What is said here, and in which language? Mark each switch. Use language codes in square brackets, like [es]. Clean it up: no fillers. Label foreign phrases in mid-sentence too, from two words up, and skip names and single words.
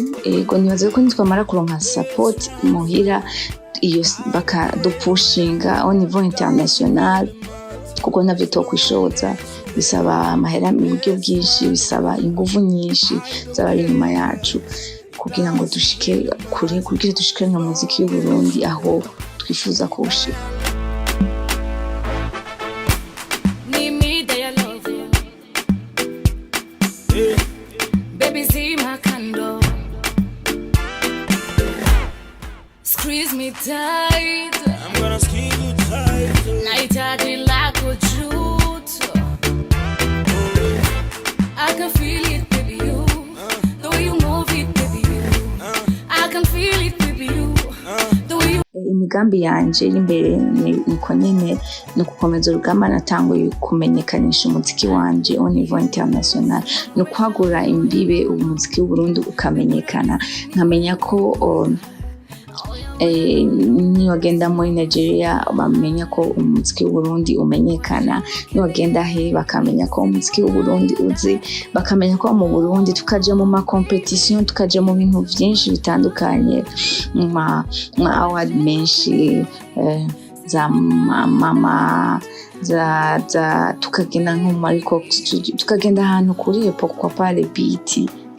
[rn] Ego, nibaza ko nitwamara kuronka support muhira iyo bakadupushinga [fr] au niveau international, [rn] kuko navyo tokwishoza, bisaba amahera mu buryo bwinshi, bisaba inguvu nyinshi z'abari inyuma yacu kugira ngo dushike kure, kugira dushikane mu muziki y'u Burundi aho twifuza kuwushika. [en] Squeeze me tight, I'm gonna squeeze you tight. Night I like a truth. I can feel it, baby, you. The way you move it, baby, you. I can feel it, baby, you. The way you. [rn] Imigambi yanje iri imbere niko nyene no gukomeza urugamba natanguye kumenyekanisha umuziki wanje [fr] au niveau international, [rn] no kwagura imbibe umuziki w'u Burundi ukamenyekana. Nkamenya ko niwagenda muri Nigeria bamenya ko umuziki w'u Burundi umenyekana, niwagenda he bakamenya ko umuziki w'u Burundi uzi, bakamenya ko mu Burundi tukaje mu ma competition, tukaje mu bintu byinshi bitandukanye, ma award menshi, za mama za tukagenda nko muri studio, tukagenda ahantu kuri [fr] pourquoi pas les beats.